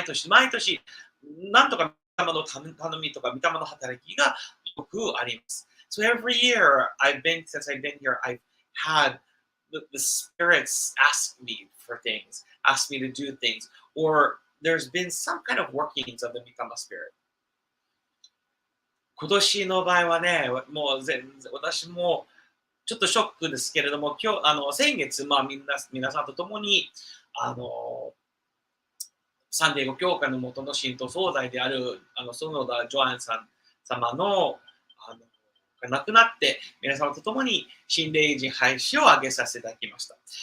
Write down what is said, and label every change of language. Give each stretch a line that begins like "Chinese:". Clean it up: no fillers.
Japanese: 毎年、なんとか御霊の頼みとか御霊の働きがよくあります。
English: So every year since I've been here, I've had the spirits ask me for things, ask me to do things, or there's been some kind of workings of the Mikama spirit.
Japanese: 今年の場合はね、もう私もちょっとショックですけれども、先月、皆さんと共に、サンディエゴ教会の元の神道総裁である、園田ジョアンさん様の、亡くなって、皆様と共に心霊人廃止を挙げさせていただきました。